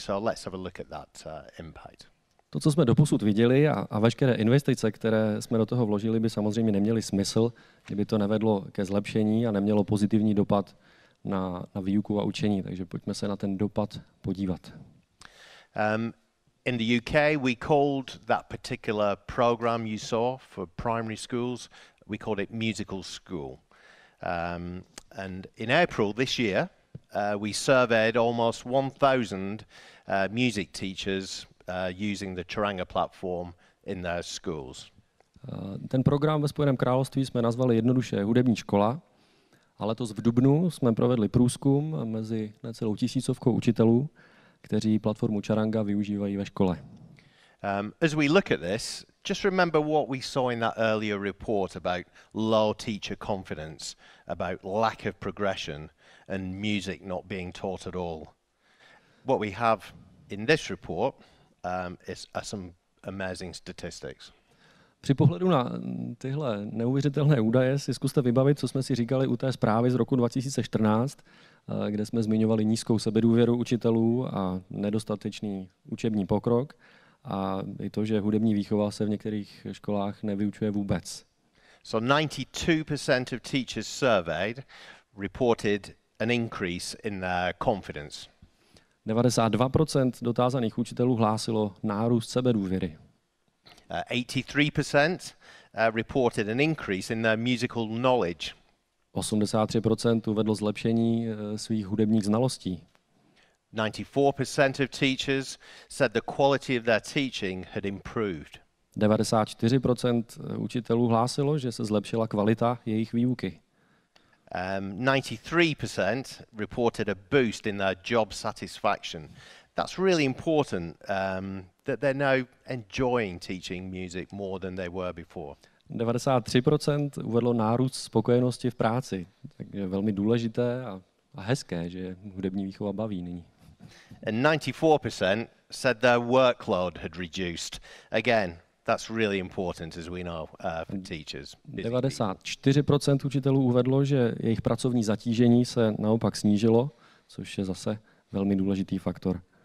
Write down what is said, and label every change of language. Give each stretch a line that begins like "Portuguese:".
English: So let's have a look at that impact.
Czech: To, co jsme doposud viděli a veškeré investice, které jsme do toho vložili, by samozřejmě neměly smysl, kdyby to nevedlo ke zlepšení a nemělo pozitivní dopad na výuku a učení. Takže pojďme se na ten dopad podívat.
English: In the UK, we called that particular program you saw for primary schools, we called it Musical School. And in April this year, we surveyed almost 1,000 music teachers using the Charanga platform in their schools.
Czech: Ten program ve Spojeném království jsme nazvali jednoduše hudební škola, a letos v dubnu jsme provedli průzkum mezi necelou tisícovkou učitelů, kteří platformu Charanga využívají ve škole.
English: As we look at this, just remember what we saw in that earlier report about low teacher confidence, about lack of progression and music not being taught at all. What we have in this report are some amazing statistics.
Czech: Při pohledu na tyhle neuvěřitelné údaje si zkuste vybavit, co jsme si říkali u té zprávy z roku 2014, kde jsme zmiňovali nízkou sebedůvěru učitelů a nedostatečný učební pokrok a i to, že hudební výchova se v některých školách nevyučuje vůbec.
English: So 92% of teachers surveyed reported an increase in their confidence.
Czech: 92% dotázaných učitelů hlásilo nárůst sebedůvěry.
English: 83% reported an increase in their musical knowledge.
Czech: 83% uvedlo zlepšení svých hudebních znalostí.
English: 94% of teachers said the quality of their teaching had improved.
Czech: 94% učitelů hlásilo, že se zlepšila kvalita jejich výuky.
English: 93% reported a boost in their job satisfaction. That's really important that they're now enjoying teaching music more than they were before.
Czech: 93% uvedlo nárůst spokojenosti v práci. Takže velmi důležité a hezké, že hudební výchova baví nyní.
English: And 94% said their workload had reduced. Again, that's really important, as we know, for teachers.
Czech: 94% učitelů uvedlo, že jejich pracovní zatížení se naopak snížilo, což je zase velmi důležitý faktor.